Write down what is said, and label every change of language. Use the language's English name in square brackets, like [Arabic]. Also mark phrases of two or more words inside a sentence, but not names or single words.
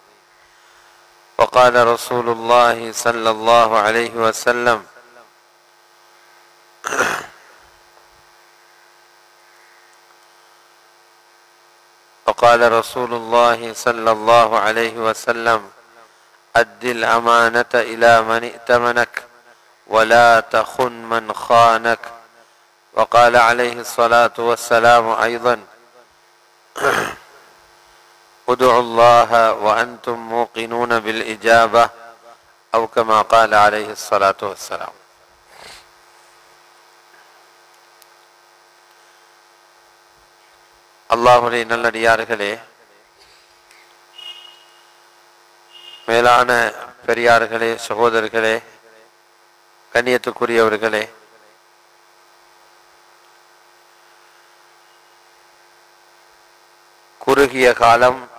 [Arabic] وقال رسول الله صلى الله عليه وسلم: وقال رسول الله صلى الله عليه وسلم: أد الأمانة إلى من ائتمنك ولا تخن من خانك. وقال عليه الصلاة والسلام أيضا: ادعوا الله وأنتم موقنون بالإجابة، أو كما قال عليه الصلاة والسلام. [Tamil] அல்லாஹ்வுடைய நல்லடியார்களே, மேலான பெரியார்களே, சகோதரர்களே, கண்ணியத்துக்குரியவர்களே, குறுகிய காலம்